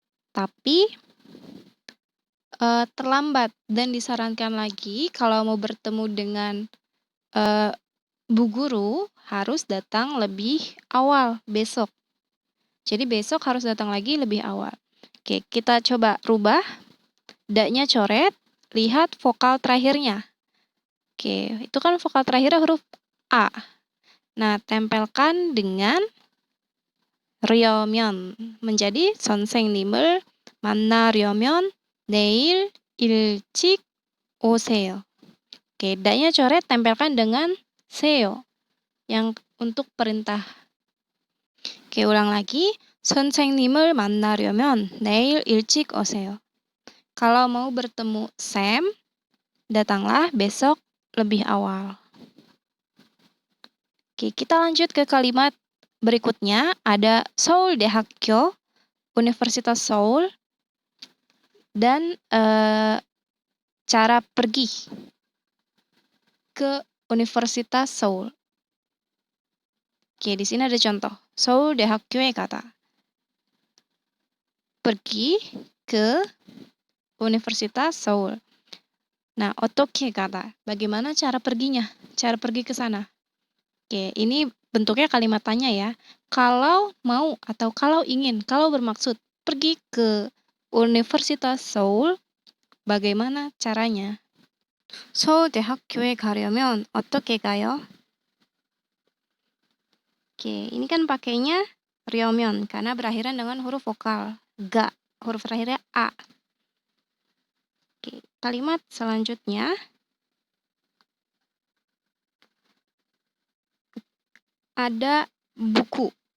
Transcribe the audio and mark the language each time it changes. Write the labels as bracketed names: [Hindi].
[Indonesian] Tapi terlambat dan disarankan lagi kalau mau bertemu dengan bu guru harus datang lebih awal besok. Jadi besok harus datang lagi lebih awal. Oke, kita coba rubah. Da-nya coret, lihat vokal terakhirnya. Oke, itu kan vokal terakhirnya huruf A. Nah, tempelkan dengan 려면 menjadi [Korean] 선생님을 만나려면 내일 일찍 오세요. [Indonesian] Oke, da-nya coret, tempelkan dengan 세요 yang untuk perintah. Oke, ulang lagi. [Korean] 선생님을 만나려면 내일 일찍 오세요. [Indonesian] Kalau mau bertemu Sam, datanglah besok lebih awal. Oke, kita lanjut ke kalimat berikutnya. Ada 서울대학교, Universitas Seoul, dan cara pergi ke Universitas Seoul. Oke, di sini ada contoh. [Korean] 서울대학교에 가다. [Indonesian] Pergi ke Universitas Seoul. [Korean] Nah, 어떻게 가다. [Indonesian] Bagaimana cara perginya? Cara pergi ke sana. Oke, ini bentuknya kalimat tanya ya. Kalau mau atau kalau ingin, kalau bermaksud pergi ke Universitas Seoul, Bagaimana caranya? [Korean] 서울대학교에 가려면 어떻게 가요? [Indonesian] Oke, ini kan pakainya ryo면 karena berakhiran dengan huruf vokal ga, huruf terakhirnya a. Oke, kalimat selanjutnya ada buku.